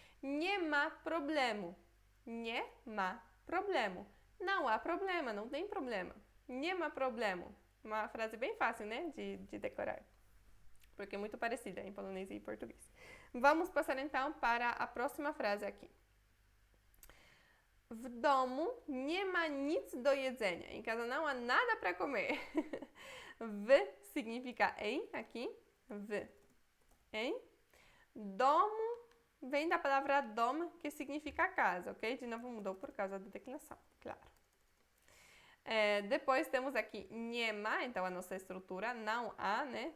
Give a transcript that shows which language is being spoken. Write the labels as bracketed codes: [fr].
[pl] Nie ma problemu. Nie ma problemu. [pt] Não há problema, não tem problema. [pl] Nie ma problemu. [pt] Uma frase bem fácil, né, de decorar. Porque é muito parecida em polonês e português. Vamos passar então para a próxima frase aqui. [pl] W domu nie ma nic do jedzenia. [pt] Em casa não há nada para comer. W significa em, aqui. W. Em. Domo vem da palavra dom, que significa casa, ok? De novo mudou por causa da declinação, claro. Depois temos aqui nie ma, então a nossa estrutura, não há, né?